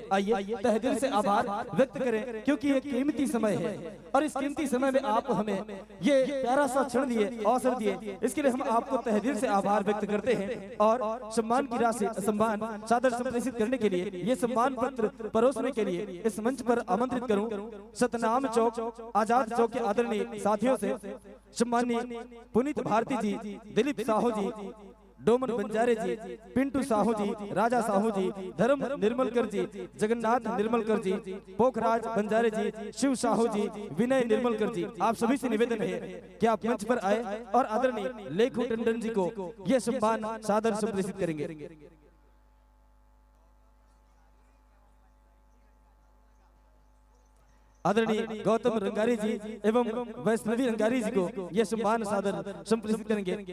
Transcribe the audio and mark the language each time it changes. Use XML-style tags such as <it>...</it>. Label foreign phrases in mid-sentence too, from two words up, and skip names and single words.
<hi>आइए तहे दिल से आभार व्यक्त करें, क्योंकि ये कीमती समय है और इस कीमती समय में आप हमें ये प्यारा सा क्षण दिए, अवसर दिए, इसके लिए हम आपको तहे दिल से आभार व्यक्त करते हैं। और सम्मान की राशि, सम्मान सादर संप्रेषित करने के लिए, ये सम्मान पत्र परोसने के लिए इस मंच पर आमंत्रित करूं सतनाम चौक आजाद चौक के आदरणीय साथियों से सम्माननीय पुनीत भारती जी, दिलीप साहू जी, डोमन बंजारे जी, पिंटू साहू जी, राजा साहू जी, धर्म निर्मलकर जी, जगन्नाथ निर्मलकर जी, पोखराज बंजारे जी, शिव साहू जी, विनय निर्मलकर जी, आप सभी से निवेदन है कि आप मंच पर आए और आदरणीय लेखु टंडन जी को यह सम्मान सादर संप्रेषित करेंगे। आदरणीय गौतम रंगारी जी एवं वैष्णवी रंगारी जी को यह सम्मान सादर संप्रेषित करेंगे।</hi>